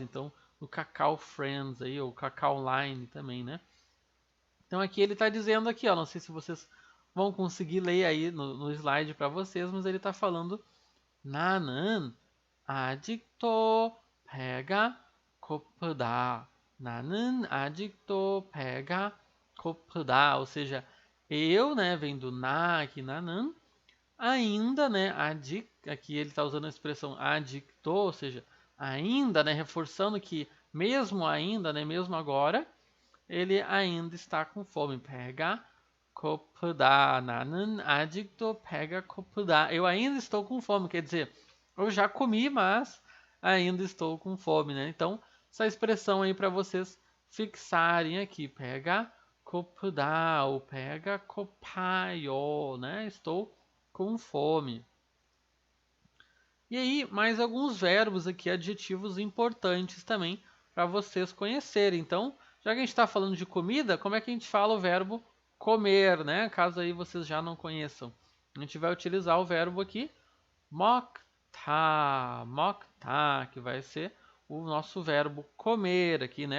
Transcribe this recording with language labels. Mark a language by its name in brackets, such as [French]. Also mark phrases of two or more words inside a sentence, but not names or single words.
[Portuguese] Então, o Kakao Friends aí, ou Kakao Line também, né? Então aqui ele está dizendo aqui, ó, não sei se vocês vão conseguir ler aí no slide para vocês, mas ele está falando [Korean] 나는 아직도 배가 고프다. 나는 아직도 배가 고프다. [Portuguese] Ou seja, eu, né, vem do na aqui, nanan, ainda, né, aqui ele está usando a expressão adicto, ou seja, ainda, né, reforçando que mesmo ainda, né, mesmo agora, ele ainda está com fome. [Korean] 배가 고프다. 나는 아직도 배가 고프다. [Portuguese] Eu ainda estou com fome, quer dizer, eu já comi, mas ainda estou com fome, né? Então, essa expressão aí para vocês fixarem aqui. [Korean] 배가 고프다 [Portuguese] ou [Korean] 배가 고파요, [Portuguese] né? Estou com fome. E aí, mais alguns verbos aqui, adjetivos importantes também para vocês conhecerem. Então, já que a gente está falando de comida, como é que a gente fala o verbo comer, né? Caso aí vocês já não conheçam. A gente vai utilizar o verbo aqui, 먹다, que vai ser o nosso verbo comer aqui, né?